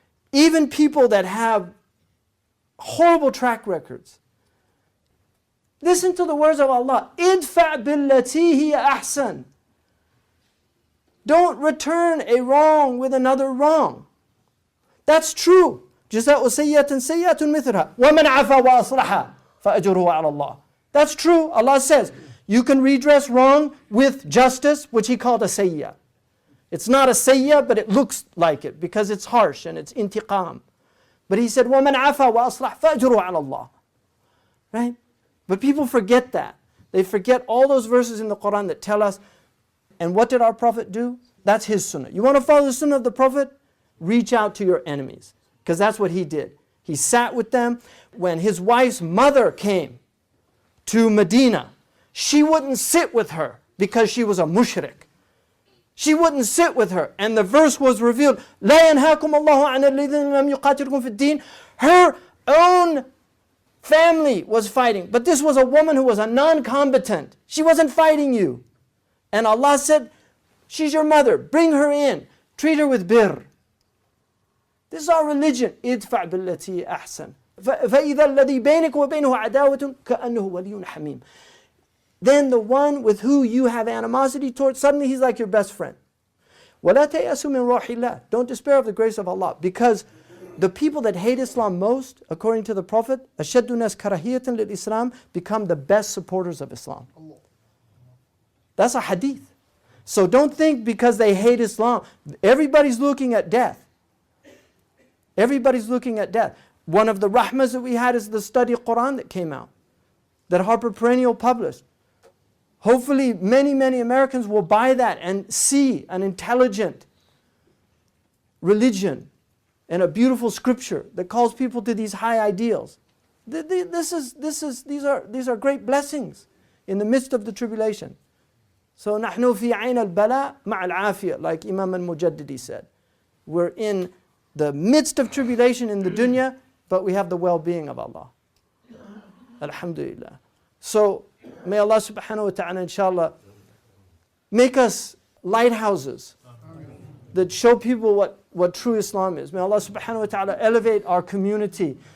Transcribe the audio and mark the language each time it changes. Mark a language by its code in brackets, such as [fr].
[en] Even people that have horrible track records. Listen to the words of Allah. [ar] Idfa' billati hiya ahsan. [en] Don't return a wrong with another wrong. That's true. [ar] جزاء سيئة سيئة مثلها ومن عفا وأصلح فأجره على الله. [en] That's true. Allah says, you can redress wrong with justice, which He called a sayyah. It's not a sayyah, but it looks like it because it's harsh and it's intiqam. But He said, [ar] وَمَنْ عَفَى وَأَصْلَحْ فَأَجْرُهُ عَلَى اللَّهِ. [en] Right? But people forget that. They forget all those verses in the Quran that tell us, and what did our Prophet do? That's his sunnah. You want to follow the sunnah of the Prophet? Reach out to your enemies. Because that's what he did. He sat with them. When his wife's mother came to Medina, she wouldn't sit with her because she was a mushrik. She wouldn't sit with her. And the verse was revealed. [ar] لا ينهاكم الله عن الذين لم يقاتلكم في الدين. [en] Her own family was fighting. But this was a woman who was a non-combatant. She wasn't fighting you. And Allah said, she's your mother. Bring her in. Treat her with birr. This is our religion. [ar] ادفع بالتي أحسن. فإذا الذي بينك وبينه عداوة كأنه ولي حميم. [en] Then the one with who you have animosity towards, suddenly he's like your best friend. [ar] ولا تيأسوا من روح الله. [en] Don't despair of the grace of Allah. Because the people that hate Islam most, according to the Prophet, [ar] أشد الناس كراهية للإسلام, [en] become the best supporters of Islam. That's a hadith. So don't think because they hate Islam. Everybody's looking at death. Everybody's looking at death. One of the rahmas that we had is the study Quran that came out, that Harper Perennial published. Hopefully many, many Americans will buy that and see an intelligent religion and a beautiful scripture that calls people to these high ideals. These are great blessings in the midst of the tribulation. So [ar] نحن في عين البلاء مع العافية, [en] like Imam al-Mujaddidi said. We're in the midst of tribulation in the dunya, but we have the well-being of Allah. Alhamdulillah. So may Allah subhanahu wa ta'ala inshallah make us lighthouses that show people what true Islam is. May Allah subhanahu wa ta'ala elevate our community.